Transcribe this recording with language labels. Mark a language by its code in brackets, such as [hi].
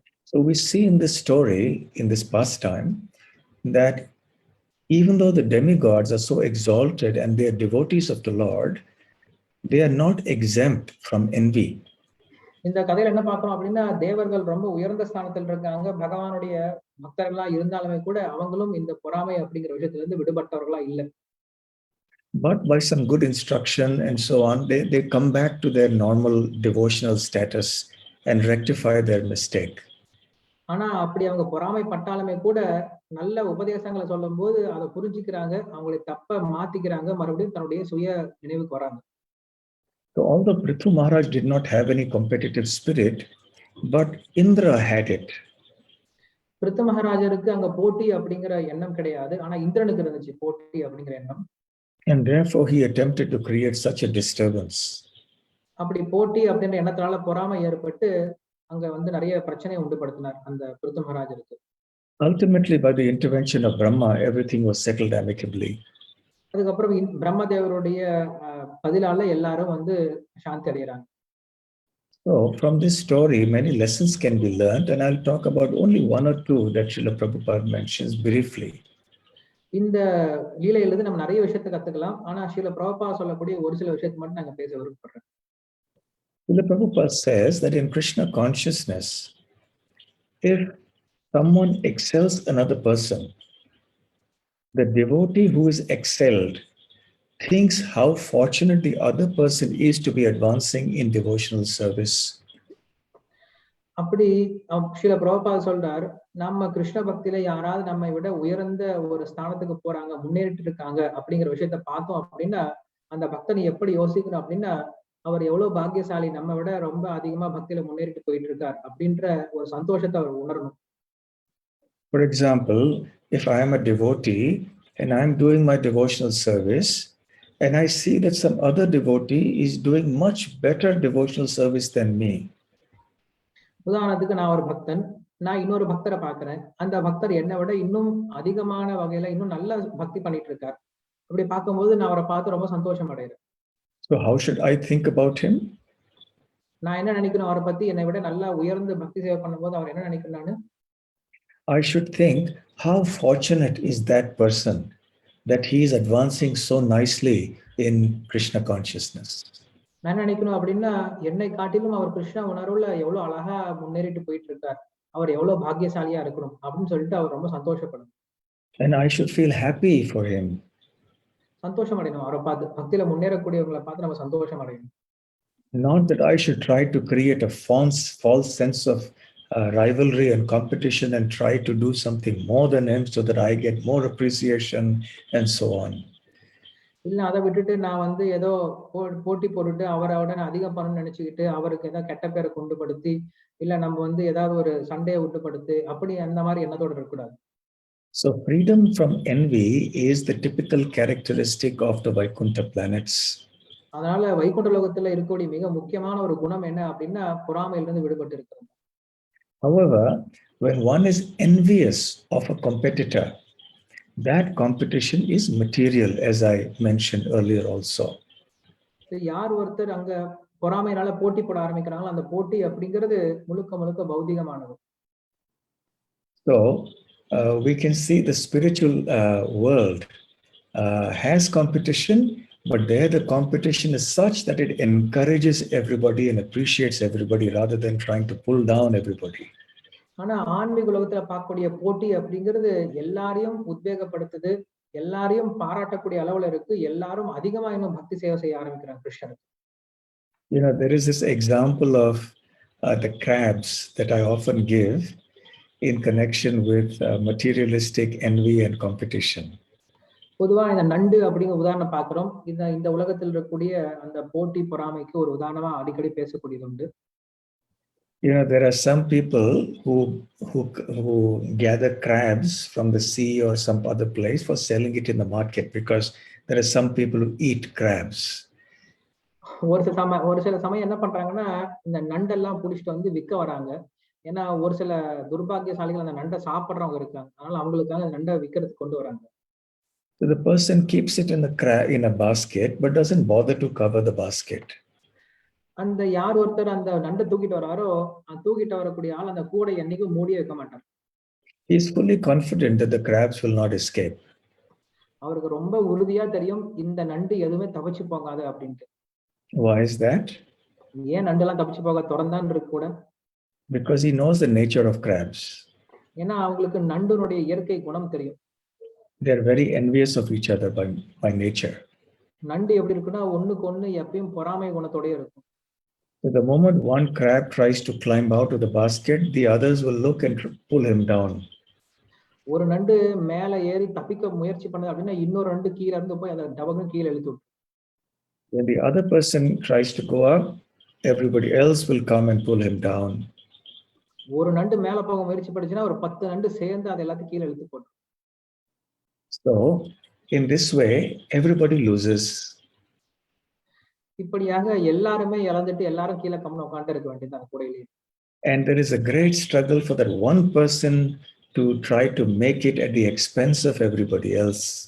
[en] So we see in this story, in this pastime, that even though the demigods are so exalted and they are devotees of the Lord, they are not exempt from envy. [ta] இந்த கதையில என்ன பார்க்கிறோம் அப்படின்னா, தேவர்கள் ரொம்ப உயர்ந்த ஸ்தானத்தில் இருக்காங்க, பகவானுடைய பக்தர்களா இருந்தாலுமே கூட அவங்களும் இந்த பொறாமை அப்படிங்கிற விஷயத்துல இருந்து விடுபட்டவர்களா இல்லை. [en] But by some good instruction and so on, they come back to their normal devotional status and rectify their mistake. [ta] ஆனா அப்படி அவங்க பொறாமை பட்டாலுமே கூட நல்ல உபதேசங்களை சொல்லும் போது அதை புரிஞ்சுக்கிறாங்க, அவங்களுடைய தப்ப மாத்திக்கிறாங்க, மறுபடியும் தன்னுடைய சுய நினைவுக்கு வராங்க. [en] So although Prithu Maharaj did not have any competitive spirit, but Indra had it. [ta] Prithu மகாராஜருக்கு அங்க போட்டி அப்படிங்கிற எண்ணம் கிடையாது, ஆனா இந்திரனுக்கு இருந்துச்சு போட்டி அப்படிங்கிற எண்ணம். [en] And therefore he attempted to create such a disturbance. [ta] அப்படி போட்டி அப்படின்ற எண்ணத்தினால பொறாமை ஏற்பட்டு அங்க வந்து நிறைய பிரச்சனையை உண்டுபடுத்தினார் அந்த Prithu மகாராஜருக்கு. [en] Ultimately, by the intervention of Brahma, everything was settled amicably. [ta] அதுக்கப்புறம் பிரம்மதேவருடைய பதிலால எல்லாரும் வந்து சாந்தி அடைகிறாங்க. [en] So from this story, many lessons can be learned, and I'll talk about only 1 or 2 that Srila Prabhupada mentions briefly. [ta] இந்த லீலையிலிருந்து நம்ம நிறைய விஷயத்தை கத்துக்கலாம், ஆனா ஸ்ரீல பிரபுபாத் சொல்லக்கூடிய ஒரு சில விஷயத்தை மட்டும் நாங்க பேச விருப்பப்படுறேன். [en] Srila Prabhupada says that in Krishna consciousness, if someone excels another person, the devotee who is excelled thinks how fortunate the other person is to be advancing in devotional service. [ta] அப்படி ஸ்ரீல பிரபுபாத் சொல்றார், நம்ம கிருஷ்ண பக்தியில யாராவது நம்மை விட உயர்ந்த ஒரு ஸ்தானத்துக்கு போறாங்க, முன்னேறிட்டு இருக்காங்க அப்படிங்கிற விஷயத்த பார்த்தோம் அப்படின்னா அந்த பக்தன் எப்படி யோசிக்கணும் அப்படின்னா, அவர் எவ்வளவு பாக்கியசாலி, நம்ம விட ரொம்ப அதிகமா பக்தியில முன்னேறிட்டு போயிட்டு இருக்கார் அப்படின்ற ஒரு சந்தோஷத்தை அவர் உணரணும். [en] For example, if I am a devotee and I am doing my devotional service and I see that some other devotee is doing much better devotional service than me, [ta] உதாரணத்துக்கு நான் ஒரு பக்தன், நான் இன்னொரு பக்தரை பார்க்கிறேன். அந்த பக்தர் என்னை விட இன்னும் அதிகமான வகையில இன்னும் நல்ல பக்தி பண்ணிட்டு இருக்கார். அப்படி பார்க்கும்போது நான் அவரை பார்த்து ரொம்ப சந்தோஷம் அடைகிறேன். [en] so how should I think about him? [ta] நான் என்ன நினைக்கணும் அவரை பத்தி, என்னை விட நல்லா உயர்ந்து பக்தி சேவை பண்ணும்போது அவர் என்ன நினைக்கிறேன் நானு? [en] I should think, how fortunate is that person that he is advancing so nicely in Krishna consciousness. [ta] நான் என்ன நினைக்கணும் அப்படின்னா, என்னை காட்டிலும் அவர் கிருஷ்ண உணர்வுல எவ்வளவு அழகா முன்னேறிட்டு போயிட்டு இருக்கார். அவர் எவ்வளவு பாக்கியசாலியா இருக்கணும் அப்படின்னு சொல்லிட்டு அவர் ரொம்ப சந்தோஷப்படும். [en] And I should feel happy for him. [ta] சந்தோஷம் அடையணும் அவரை பார்த்து, பக்தியில முன்னேறக்கூடியவங்களை பார்த்து நம்ம சந்தோஷம் அடையணும். [en] Not that I should try to create a false sense of rivalry and competition and try to do something more than him so that I get more appreciation and so on. [ta] இல்ல அதை விட்டுட்டு நான் வந்து ஏதோ போட்டி போட்டுட்டு அவரை நான் அதிகம் பண்ணணும்னு நினைச்சுக்கிட்டு அவருக்கு ஏதாவது கெட்ட பேரை கொண்டுபடுத்தி, இல்ல நம்ம வந்து ஏதாவது ஒரு சண்டையை விட்டுப்படுத்து, அப்படி அந்த மாதிரி எண்ணத்தோட இருக்கக்கூடாது. [en] So freedom from envy is the typical characteristic of the Vaikuntha planets. [ta] அதனால வைகுண்ட லோகத்துல இருக்கக்கூடிய மிக முக்கியமான ஒரு குணம் என்ன அப்படின்னா, பொறாமையிலிருந்து விடுபட்டு இருக்கிறது. [en] However, when one is envious of a competitor, that competition is material, as I mentioned earlier also. [ta] யார் ஒருத்தர் அங்க பொறாமையினால போட்டி போட ஆரம்பிக்கிறாங்களோ அந்த போட்டி அப்படிங்கிறது முழுக்க முழுக்க பௌதிகமானது. [en] So we can see the spiritual world has competition, but there the competition is such that it encourages everybody and appreciates everybody rather than trying to pull down everybody. [ta] ஆனா ஆன்மீக உலகத்துல பார்க்கக்கூடிய போட்டி அப்படிங்கிறது எல்லாரையும் உத்வேகப்படுத்துது, எல்லாரையும் பாராட்டக்கூடிய அளவுல இருக்கு, எல்லாரும் அதிகமா இன்னும் பக்தி சேவை செய்ய ஆரம்பிக்கிறாங்க கிருஷ்ணனுக்கு. [en] You know, there is this example of the crabs that I often give in connection with materialistic envy and competition. [ta] பொதுவா இந்த நண்டு அப்படிங்கிற உதாரணம் பார்க்கிறோம். இந்த உலகத்தில் இருக்கக்கூடிய அந்த போட்டி பொறாமைக்கு ஒரு உதாரணமா அடிக்கடி பேசக்கூடியது உண்டு. [en] You know, there are some people who gather crabs from the sea or some other place for selling it in the market because there are some people who eat crabs. [ta] ஒரு சில சமயம் என்ன பண்றாங்கன்னா, இந்த நண்டெல்லாம் புடிச்சிட்டு வந்து விற்க வராங்க. ஏன்னா ஒரு சில துர்பாக்கியசாலிகள் அந்த நண்டை சாப்பிடுறவங்க இருக்காங்க. அதனால அவங்களுக்காக அந்த நண்டை விற்கிறதுக்கு கொண்டு வராங்க. [en] So the person keeps it in a basket but doesn't bother to cover the basket. [ta] அந்த யார் ஒருத்தர் அந்த நண்டை தூக்கிட்டு வராரோ, தூக்கிட்டு வரக்கூடிய ஆள் அந்த கூடை என்னைக்கும் மூடி வைக்க மாட்டார். [en] He is fully confident that the crabs will not escape. [ta] அவருக்கு ரொம்ப உறுதியா தெரியும் இந்த நண்டு எதுவுமே தப்பிச்சு போகாது அப்படின்ட்டு. [en] Why is that? [ta] ஏன் நண்டெல்லாம் தப்பிச்சு போக தொடர்ந்தான் இருக்கு கூட? [en] Because he knows the nature of crabs. [ta] ஏன்னா அவங்களுக்கு நண்டுனுடைய இயற்கை குணம் தெரியும். [en] They are very envious of each other by nature. [ta] நண்டு எப்படி இருக்குன்னா ஒண்ணுக்கு ஒண்ணு எப்பயும் பொறாமை குணத்தோட இருக்கும். [en] So the moment one crab tries to climb out of the basket, the others will look and pull him down. [ta] ஒரு நண்டு மேல ஏறி தப்பிக்க முயற்சி பண்ணுது அப்படின்னா இன்னொரு நண்டு கீழ இருந்து போய் அதை டபக்குன்னு கீழே இழுத்து விடும். [en] When the other person tries to go up, everybody else will come and pull him down. [ta] ஒரு நண்டு மேல போக முயற்சி பண்ணுச்சுன்னா ஒரு 10 நண்டு சேர்ந்து அதை எல்லாத்தையும் கீழே இழுத்து போடும். [en] So in this way, everybody loses. [ta] இப்படியாக எல்லாருமே இழந்துட்டு எல்லாரும் கீழே கம்முன்னு உட்கார்ந்து இருக்க வேண்டியது கூடையிலே. [en] And there is a great struggle for that one person to try to make it at the expense of everybody else.